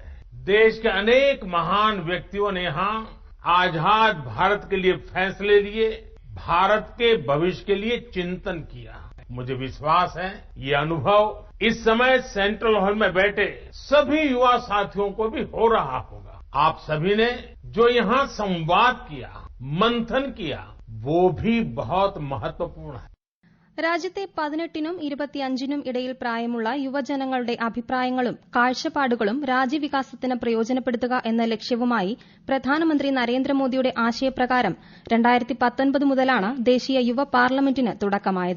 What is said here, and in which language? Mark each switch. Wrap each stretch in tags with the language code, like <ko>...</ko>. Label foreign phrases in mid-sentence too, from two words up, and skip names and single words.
<hi>देश के अनेक महान व्यक्तियों ने यहाँ आजाद भारत के लिए फैसले लिए, भारत के भविष्य के लिए चिंतन किया. मुझे विश्वास है ये अनुभव इस समय सेंट्रल हॉल में बैठे सभी युवा साथियों को भी हो रहा होगा. आप सभी ने जो यहाँ संवाद किया, मंथन किया, वो भी बहुत महत्वपूर्ण है.</hi> <ml>രാജ്യത്തെ 18-നും 25-നും ഇടയിൽ പ്രായമുള്ള യുവജനങ്ങളുടെ അഭിപ്രായങ്ങളും കാഴ്ചപ്പാടുകളും രാജ്യവികാസത്തിന് പ്രയോജനപ്പെടുത്തുക എന്ന ലക്ഷ്യവുമായി പ്രധാനമന്ത്രി നരേന്ദ്രമോദിയുടെ ആശയപ്രകാരം 2019 മുതലാണ് ദേശീയ യുവ പാർലമെന്റിന് തുടക്കമായത്.</ml>